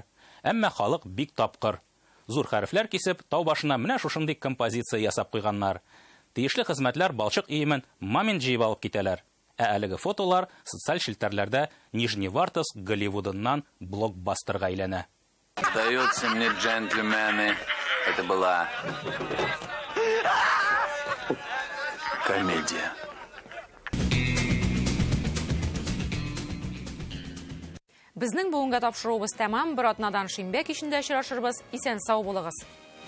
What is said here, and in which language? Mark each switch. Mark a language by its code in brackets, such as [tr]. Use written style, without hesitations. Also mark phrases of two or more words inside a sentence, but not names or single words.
[tt] Әмма халык бик тапкыр. Зур хәрефләр кисеп, тау башына менә шушындый композиция ясап куйганнар. Тиешле хезмәтләр балчык өемен момент җыеп алып китәләр. Ә әлеге фотолар социаль шелтәрләрдә Нижневартовск Голливудыннан блокбастерга әйләнә. [ru] Сдаются мне джентльмены, это была комедия. [tt] Безнең бүгенге тапшыруыбыз тәмам. Бер атнадан шимбә кичендә очрашырбыз. Исән сау булыгыз.